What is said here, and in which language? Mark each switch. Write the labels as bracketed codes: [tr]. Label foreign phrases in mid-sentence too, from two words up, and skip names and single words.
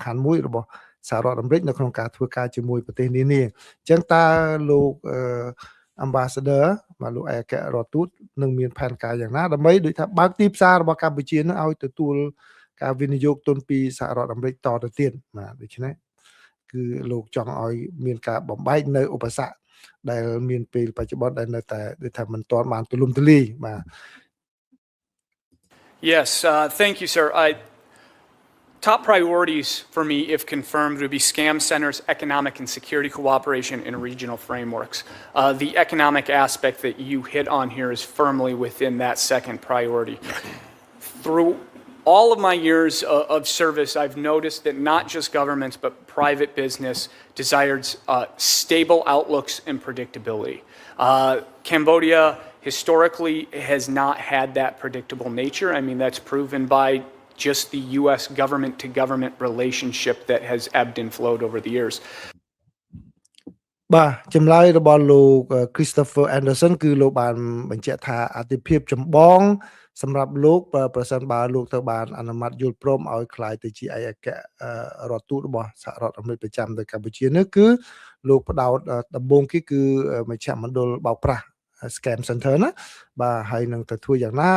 [km] ខាន់មួយរបស់សហរដ្ឋអាមេរិកនៅក្នុងការធ្វើការជាមួយប្រទេសនានាអញ្ចឹងតើលោក Ambassador បាទលោកឯកអគ្គរដ្ឋទូតនឹងមានផែនការយ៉ាងណាដើម្បីដូចថាបើកទីផ្សាររបស់កម្ពុជានឹងឲ្យទទួលការវិនិយោគទុនពីសហរដ្ឋអាមេរិកតទៅទៀតបាទដូច្នេះគឺលោកចង់ឲ្យមានការបំបែកនៅឧបសគ្គដែលមានពេលបច្ចុប្បន្នដែលនៅតែដូចថាមិនទាន់បានទូលំទូលាយបាទ [en] Yes, thank you, sir. Top priorities for me, if confirmed, would be scam centers, economic and security cooperation, and regional frameworks. The economic aspect that you hit on here is firmly within that second priority. Through all of my years of service, I've noticed that not just governments, but private business desired stable outlooks and predictability. Cambodia historically has not had that predictable nature. I mean, that's proven by just the U.S. government-to-government relationship that has ebbed and flowed over the years. [km] បាទចម្លើយរបស់លោក Christopher Anderson គឺលោកបានបញ្ជាក់ថាអតិភិបចម្បងសម្រាប់លោកប្រសិនបើលោកទៅបានអនុម័តយល់ព្រមឲ្យក្លាយទៅជាឯកអគ្គរដ្ឋទូតរបស់សហរដ្ឋអាមេរិកប្រចាំនៅកម្ពុជានេះគឺលោកផ្ដោតដំបូងគឺមជ្ឈមណ្ឌលបោកប្រាស់ [en] scam center [km] ណាបាទហើយនឹងទៅធ្វើយ៉ាងណា